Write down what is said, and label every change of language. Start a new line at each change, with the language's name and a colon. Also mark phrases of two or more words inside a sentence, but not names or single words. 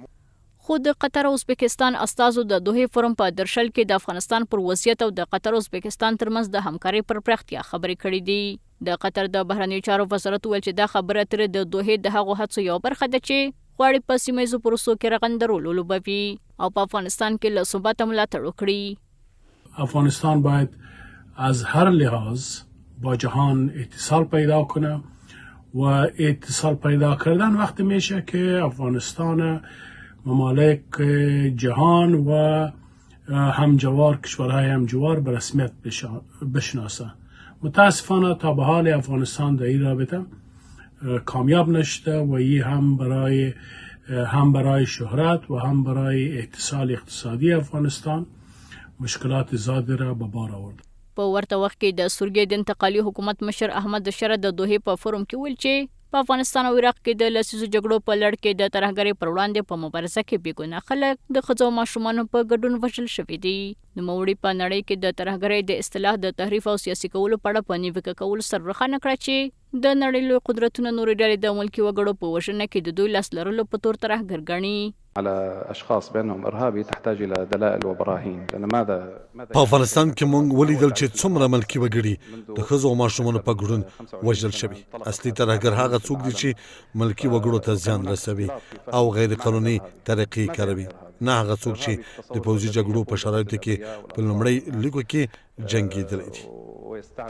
Pashto: خو د قطر او ازبکستان استازو د دوحې فورم په درشل کې د افغانستان پر وضعیت او د قطر او ازبکستان ترمنځ د همکارۍ پر پراختیا خبرې کړې دي. د قطر د بهرنیو چارو وزارت ویل چې دا خبره اترې د دوحې د هغو هڅو یوه برخه ده چې غواړي په سیمه ییزو پروسو کې رغنده رول ولوبوي او په افغانستان کې له ثباته ملاتړ وکړي.
Persian: افغانستان باید از هر لحاظ با جهان اتصال پیدا کنه و اتصال پیدا کردن وقتی میشه که افغانستان ممالک جهان و همجوار کشورهای همجوار به رسمیت بشناسه. متاسفانه تا به حال افغانستان در این رابطه کامیاب نشده و این هم برای شهرت و هم برای اتصال اقتصادی افغانستان مشکلات زیاده را به بار آورد.
Pashto: په ورته وخت کې د سوریې د انتقالي حکومت مشر احمد شرع د دوحې په فورم کې ویل چې په افغانستان او عراق کې د لسیزو جګړو په لړ کې د ترهګرۍ پر وړاندې په مبارزه کې بې ګناه خلک د ښځو او ماشومانو په ګډون وژل شوي دي. نوموړي په نړۍ کې د ترهګرۍ د اصطلاح د تحریف او سیاسي کولو په اړه په نیوکه کولو سره روښانه کړه چې د نړۍ لوی قدرتونه نورې ډلې د ملکي وګړو په وژنه کې د دوی لاس لرلو په تور ترهګر ګڼي.
Arabic: على اشخاص بانهم ارهابي تحتاج الى دلائل وبراهين. لان ماذا
Pashto: په افغانستان کې مونږ ولیدل چې څومره ملکي وګړي د ښځو او ماشومانو په ګډون وژل شوي. اصلي ترهګر هغه څوک دي چې ملکي وګړو ته زیان رسوي او غیر قانوني طریقې کاروي، نه هغه څوک چې د پوځي جګړو په شرایطو کې په لومړۍ لیکو کې جنګېدلی دي.